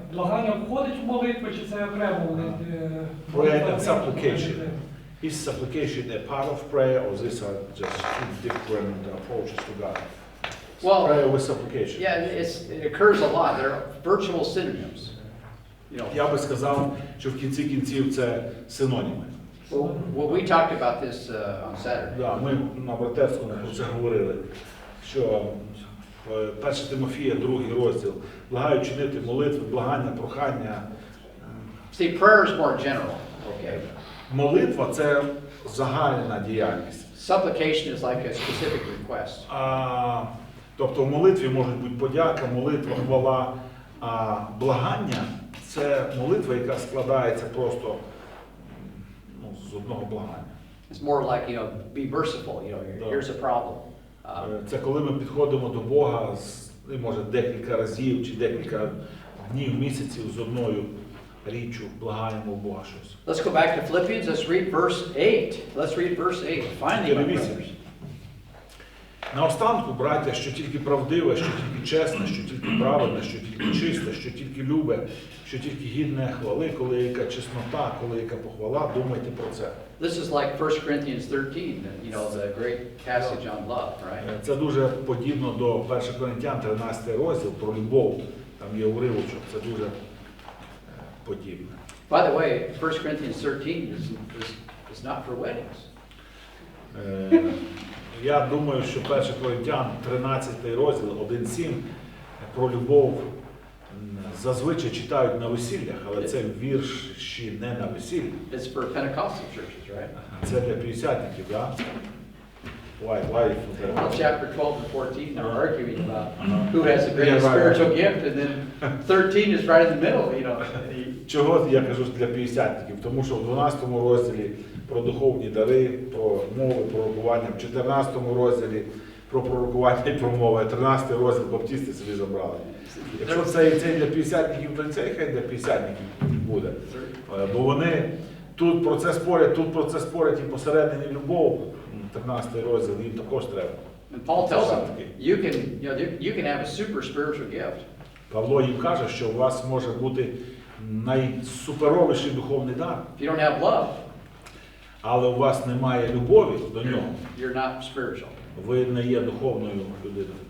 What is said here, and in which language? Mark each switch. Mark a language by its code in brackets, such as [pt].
[uk] Благання входить в молитву, чи це окремо? [en] Prayer and supplication. Is supplication a part of prayer, or these are just two different approaches to God? Well, Prayer with supplication. yeah, it occurs a lot. They're virtual synonyms. You know, [uk] Я би сказав, що в кінці кінців це синоніми. [en] well, we talked about this on Saturday. [uk] Да, ми на братерському про це говорили, що 1 Тимофія, 2 розділ, благаю чинити молитви, благання, прохання. [en] See, prayer is more general. Okay. [uk] Молитва – це загальна діяльність. [en] Supplication is like a specific request. [uk] Тобто в молитві можуть бути подяка, молитва, хвала, а благання – це молитва, яка складається просто з одного благання. [en] It's more like, be merciful, here's a problem. [uk] Це коли ми підходимо до Бога, може декілька разів чи декілька днів, місяців з одною річчю, благаємо у Бога щось. [en] Let's go back to Philippians. Let's read verse 8. Let's read verse 8. Finally, my brothers. [uk] Наостанку, браття, що тільки правдиве, що тільки чесне, що тільки праведне, що тільки чисте, що тільки любе, що тільки гідне хвали, коли яка чеснота, коли яка похвала, думайте про це. [en] This is like 1 Corinthians 13, the great passage on love, right? [uk] Це дуже подібно до 1 Коринтян 13 розділ про любов. Там є уривочок, це дуже подібне. [en] By the way, 1 Corinthians 13 is not for weddings. [uk] Я думаю, що 1 Коринтян 13 розділ 1:7 про любов зазвичай читають на весіллях, але це вірші не на весіллі. [en] It's for Pentecostal churches, right? [uk] Це для п'ятдесятників, так? [en] Why? Well, chapter 12 and 14 are arguing about who has the greatest spiritual gift, and then 13 is right in the middle, [uk] Чого я кажу для п'ятдесятників? Тому що в 12 розділі про духовні дари, про мови, пророкування, в 14 розділі про пророкування і про мови, а 13 розділ баптисти собі забрали. Якщо це для п'ятдесятників, то це хай для п'ятдесятників буде. Бо вони тут про це спорять, і посередині любов, 13 розділ, їм також треба. [en] And Paul tells them, you can have a super spiritual gift. [uk] Павло їм каже, що у вас може бути найсуперовіший духовний дар. [en] If you don't have love, [uk] але у вас немає любові до нього, you're not spiritual. Ви не є духовною людиною.